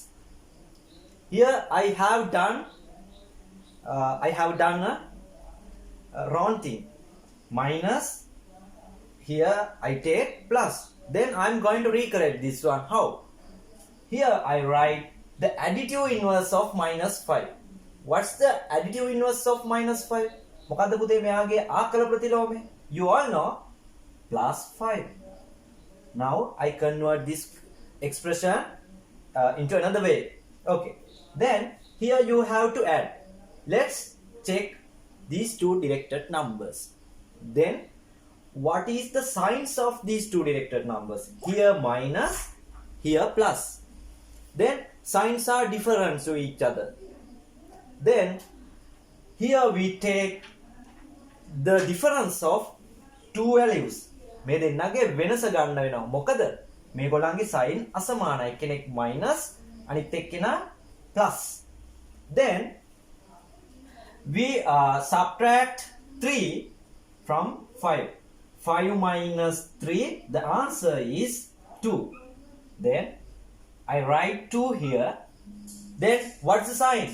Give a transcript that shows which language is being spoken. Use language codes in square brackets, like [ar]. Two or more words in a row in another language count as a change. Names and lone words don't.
[en] Here I have done a wrong thing. Minus, here I take plus. Then I am going to recorrect this one. How? Here I write the additive inverse of minus 5. What's the additive inverse of minus 5? [si] මොකද්ද පුතේ මෙයාගේ ආකල ප්‍රතිලෝමය? [en] You all know plus 5. Now I convert this expression into another way. Okay. Then here you have to add. Let's check these two directed numbers. Then what is the signs of these two directed numbers? Here minus, here plus. Then signs are different to each other. Then here we take the difference of two values. [si] මේ දෙන්නගේ වෙනස ගන්න වෙනවා. මොකද මේගොල්ලන්ගේ sign අසමානයි. කෙනෙක් minus අනිත් එක්කෙනා plus. [en] Then we subtract 3 from 5. 5 minus 3, the answer is 2. Then I write 2 here. Then what's the sign?